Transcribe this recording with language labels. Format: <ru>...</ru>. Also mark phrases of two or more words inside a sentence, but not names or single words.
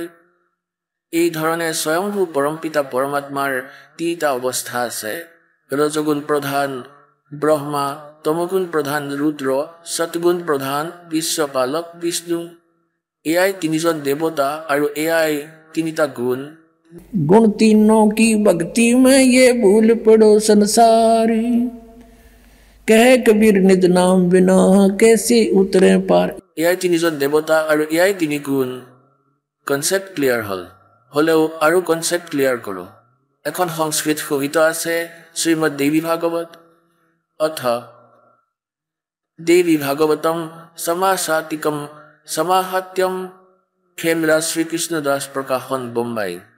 <as>এই ধৰণে স্বয়ংভূ পৰমপিতা পৰমাত্মাৰ 3টা অৱস্থা আছে। ৰজগুণ প্ৰধান ব্ৰহ্মা, তমগুণ প্ৰধান ৰুদ্ৰ, সতগুণ প্ৰধান বিশ্বপালক বিষ্ণু। এয়াই 3জন দেৱতা আৰু এয়াই 3টা গুণ।</as> <hi>गुण तीनों की भक्ति में ये भूल पड़ो संसारी, कह कबीर निज नाम बिना कैसे उतरे पार।</hi> <as>এয়াই 3জন দেৱতা আৰু এয়াই 3 গুণ।</as> <en>concept clear</en> <as>হ'লেও আৰু</as> <en>concept clear</en> <as>কৰোঁ। এখন সংস্কৃত সহিত আছে শ্ৰীমদ দেৱী ভাগৱত, অথ দেৱী ভাগৱতম সমাসাতিকম সমাহাত্যম, খেমৰা শ্ৰীকৃষ্ণ দাস প্ৰকাশন, বোম্বাই।</as>